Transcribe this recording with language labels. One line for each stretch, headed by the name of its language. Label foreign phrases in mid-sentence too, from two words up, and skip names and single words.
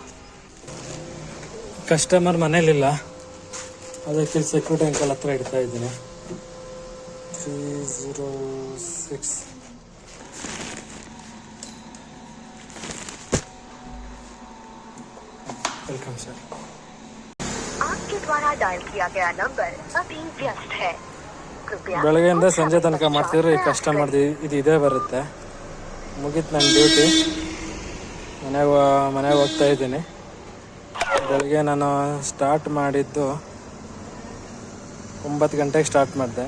Kannada: ಕಸ್ಟಮರ್ ಮನೇಲಿಲ್ಲ, ಅದಕ್ಕೆ
English: security uncle
Kannada: ಹತ್ರ ಇಡ್ತಾ ಇದ್ದೀನಿ.
English: 306. Welcome sir.
Hindi: आपके द्वारा डायल किया गया नंबर अभी व्यस्त है.
Kannada: ಬೆಳಗ್ಗೆಯಿಂದ ಸಂಜೆ ತನಕ ಮಾಡ್ತಿದ್ರೆ ಈಗ ಕಸ್ಟಮರ್ದು ಇದೇ ಬರುತ್ತೆ. ಮುಗೀತು ನನ್ನ ಡ್ಯೂಟಿ. ಮನೆಗೆ ಹೋಗ್ತಾ ಇದ್ದೀನಿ. ಬೆಳಗ್ಗೆ ನಾನು ಸ್ಟಾರ್ಟ್ ಮಾಡಿದ್ದು 9 ಗಂಟೆಗೆ ಸ್ಟಾರ್ಟ್ ಮಾಡಿದೆ.